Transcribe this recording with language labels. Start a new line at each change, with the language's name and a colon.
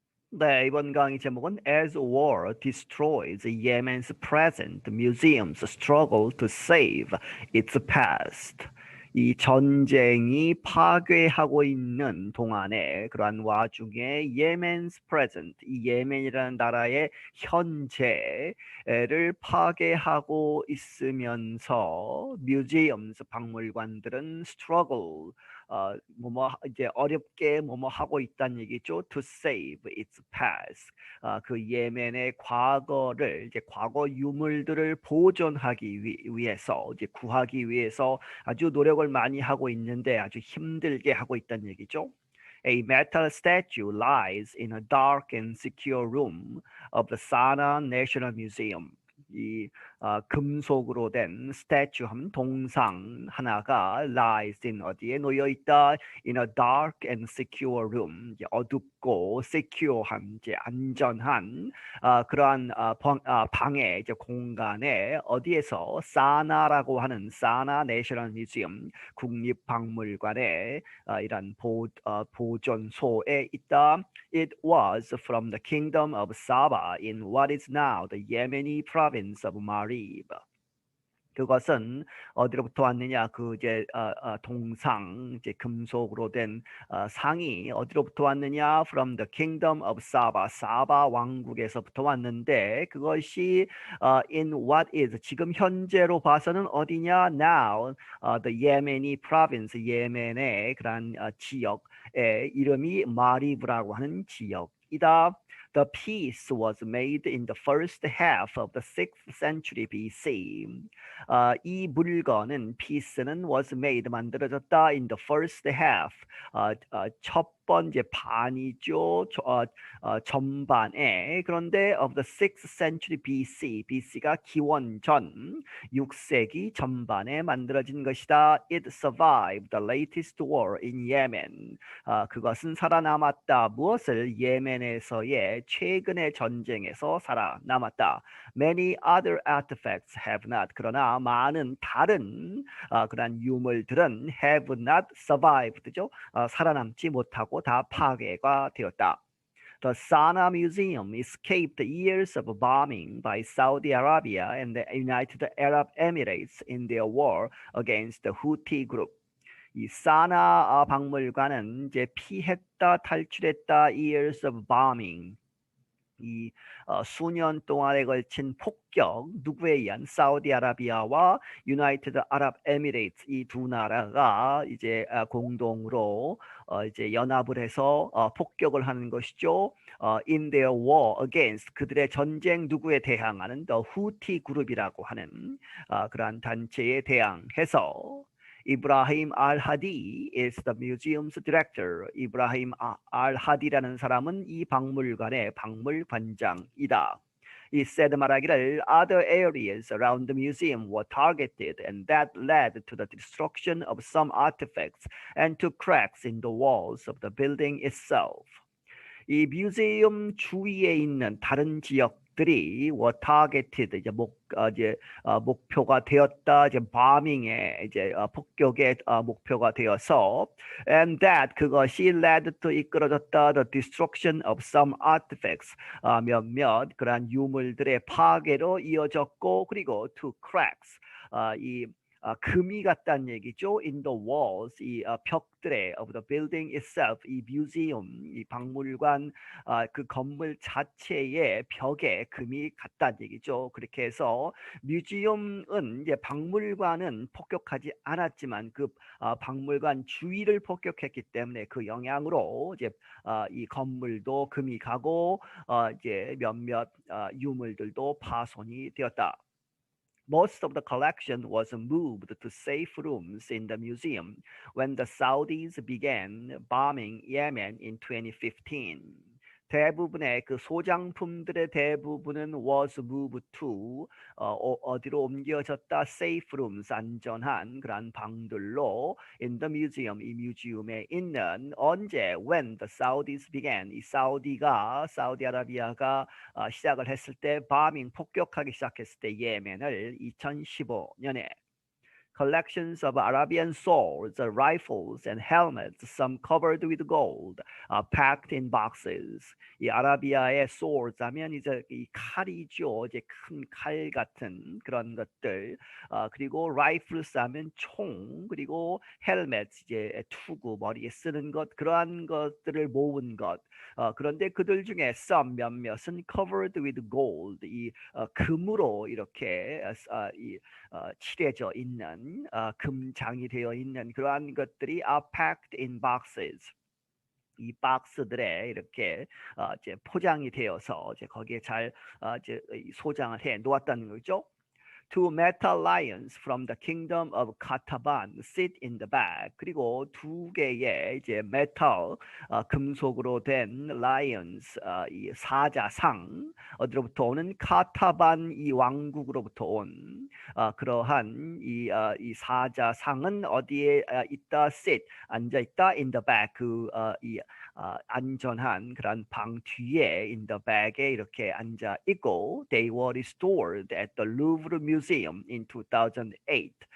Korean: 네, 이번 강의 제목은
English: As War Destroys Yemen's Present, Museums Struggle to Save Its Past.
Korean: 이 전쟁이 파괴하고 있는 동안에 그러한 와중에
English: Yemen's Present,
Korean: 이 예멘이라는 나라의 현재를 파괴하고 있으면서 Museums, 박물관들은 struggle, 이제 어렵게 하고 있다는 얘기죠.
English: To save its past.
Korean: 그 예멘의 과거를 이제 과거 유물들을 보존하기 위해서 이제 구하기 위해서 아주 노력을 많이 하고 있는데 아주 힘들게 하고 있다는 얘기죠.
English: A metal statue lies in a dark and secure room of the Sana'a National Museum.
Korean: 이 금속으로 된 스태츄 한 동상 하나가 lies in 어디에 놓여 있다
English: in a dark and secure room
Korean: 어둡고 secure한 이제 안전한 그러한 방에 이제 공간에 어디에서 사나라고 하는 사나 내셔널 뮤지엄 국립박물관에 이란 보존소에 있다.
English: It was from the kingdom of Saba in what is now the Yemeni province of Marib.
Korean: 그것은 어디로부터 왔느냐? 그 이제 동상 이제 금속으로 된 상이 어디로부터 왔느냐?
English: From the kingdom of Saba,
Korean: 사바 왕국에서부터 왔는데 그것이
English: in what is
Korean: 지금 현재로 봐서는 어디냐?
English: Now the Yemeni province,
Korean: 예멘의 그런 지역의 이름이 마리브라고 하는 지역이다.
English: The piece was made in the first half of the 6th century BC.
Korean: 이 물건은 piece는
English: was made
Korean: 만들어졌다
English: in the first half.
Korean: 첫 번째 반이죠. 전반에.
English: 그런데 of the 6th century BC.
Korean: BC가 기원전 6세기 전반에 만들어진 것이다.
English: It survived the latest war in Yemen.
Korean: 그것은 살아남았다. 무엇을? 예멘에서의 최근의 전쟁에서 살아남았다.
English: Many other artifacts have not.
Korean: 그러나 많은 다른 그런 유물들은
English: have not survived
Korean: 죠. 살아남지 못하고 다 파괴가 되었다.
English: The Sana'a Museum escaped years of bombing by Saudi Arabia and the United Arab Emirates in their war against the Houthi group.
Korean: 이 사나 박물관은 이제 피했다, 탈출했다,
English: years of bombing.
Korean: 이 수년 동안에 걸친 폭격 누구에 의한 사우디아라비아와 유나이티드 아랍 에미레이트 이 두 나라가 이제 공동으로 이제 연합을 해서 폭격을 하는 것이죠.
English: In their war against
Korean: 그들의 전쟁 누구에 대항하는 the 후티 그룹이라고 하는 그러한 단체에 대항해서 이브라힘 알-하디
English: is the museum's director.
Korean: 이브라힘 알-하디라는 사람은 이 박물관의 박물관장이다.
English: He said
Korean: 말하기를
English: other areas around the museum were targeted and that led to the destruction of some artifacts and to cracks in the walls of the building itself.
Korean: 이 뮤지엄 주위에 있는 다른 지역들이
English: were targeted
Korean: 이제 목표가 되었다. 이제 bombing의 이제 폭격의 목표가 되어서
English: and that
Korean: 그것이
English: led to
Korean: 이끌어졌다
English: the destruction of some artifacts
Korean: 몇몇 그러한 유물들의 파괴로 이어졌고 그리고
English: to cracks
Korean: 이 금이 갔다는 얘기죠.
English: In the walls,
Korean: 이 벽들에
English: of the building itself,
Korean: 이 뮤지엄, 이 박물관 그 건물 자체의 벽에 금이 갔다는 얘기죠. 그렇게 해서 뮤지엄은 이제 박물관은 폭격하지 않았지만 그 박물관 주위를 폭격했기 때문에 그 영향으로 이제 이 건물도 금이 가고 이제 몇몇 유물들도 파손이 되었다.
English: Most of the collection was moved to safe rooms in the museum when the Saudis began bombing Yemen in 2015.
Korean: 대부분의 그 소장품들의 대부분은
English: was moved to
Korean: 어디로 옮겨졌다 사fe rooms 안전한 그런 방들로
English: in the museum
Korean: 이 뮤지엄에 있는 언제
English: when the Saudis began
Korean: 이 사우디아라비아가 시작을 했을 때 bombing 폭격하기 시작했을 때 예멘을 2015년에
English: collections of Arabian swords, rifles, and helmets, some covered with gold, packed in boxes.
Korean: 이 아라비아의 swords 하면 이제 이 칼이죠. 이제 큰 칼 같은 그런 것들. 그리고 rifles 하면 총, 그리고 helmet 이제 투구 머리에 쓰는 것, 그러한 것들을 모은 것. 그런데 그들 중에 some 몇몇은
English: covered with gold,
Korean: 이 금으로 이렇게 칠해져 있는 금장이 되어 있는 그러한 것들이
English: are packed in boxes.
Korean: 이 박스들에 이렇게 이제 포장이 되어서 이제 거기에 잘 이제 소장을 해 놓았다는 거죠.
English: Two metal lions from the kingdom of Kataban sit in the bag.
Korean: 그리고 두 개의 이제 메탈 금속으로 된 lions 이 사자상 어디로부터 오는 카타반 이 왕국으로부터 온 그러한 이 사자상은 어디에 있다 sit 앉아 있다
English: in the bag
Korean: 이 안전한 그런 방 뒤에 in the bag에 이렇게 앉아 있고
English: they were restored at the Louvre Museum in 2008.